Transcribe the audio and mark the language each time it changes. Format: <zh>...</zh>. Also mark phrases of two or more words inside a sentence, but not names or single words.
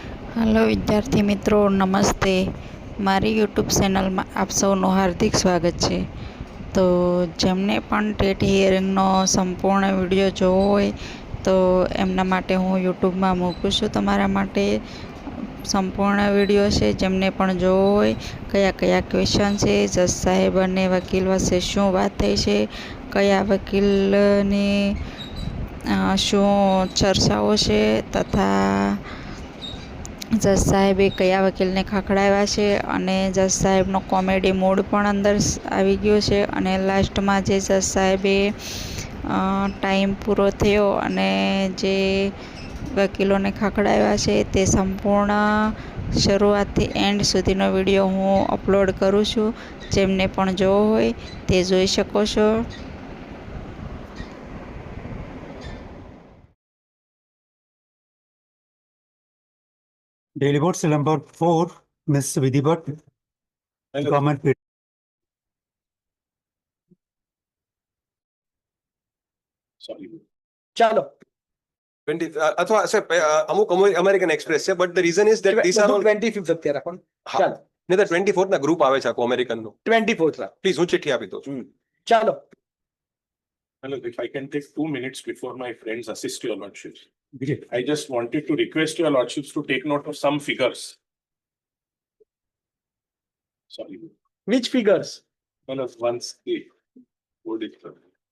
<hi>हेलो विद्यार्थी मित्रों, नमस्ते। मारी यूट्यूब चेनल में आप सौનું हार्दिक स्वागत है।</hi> <gu>તો જેમને પણ ટેટ હિયરિંગનો સંપૂર્ણ વિડિયો જોવો હોય તો એમના માટે હું યુટ્યુબ મેં મૂકું છું તમારા માટે સંપૂર્ણ વિડિયો હૈ। જેમને પણ જોવો હોય કયા કયા ક્વેશ્ચન હૈ, જજ સાહેબ અને વકીલ વચ્ચે શું વાત થઈ છે, કયા વકીલની શું ચર્ચાઓ છે તથા જજ સાહેબે કયા વકીલને ખખડાવ્યા છે અને જજ સાહેબનો</gu> <en>comedy mood</en> <gu>પણ અંદર આવી ગયો છે। અને લાસ્ટમાં જે જજ સાહેબે ટાઇમ પૂરો થયો અને જે વકીલોને ખખડાવ્યા છે તે સંપૂર્ણ શરૂઆતથી એન્ડ સુધીનો વિડિયો હું અપલોડ કરું છું। જેમને પણ જોવો હોય તે જોઈ શકો છો।</gu> <en>Daily Board Cell number 4, Ms. Vidhi Bhatt, Government Pit.</en> <gu>Chalo. 20 અથવા અમુક અમેરિકન એક્સપ્રેસ હૈ,</gu> <en>but the reason is that this are all</en> <gu>25th અત્યારે રાખો ચાલો</gu> <hi>नहीं तो</hi> <gu>24th ના ગ્રુપ આવે છે આખો અમેરિકન નું 24th રા પ્લીઝ હું ચિઠ્ઠી આપી દઉં છું. ચાલો.</gu> <en>Hello, if I can take 2 minutes before my friends assist your lordships. I just wanted to request your lordships to take note of some figures. Sorry. Which figures? Well, once the board is done.</en>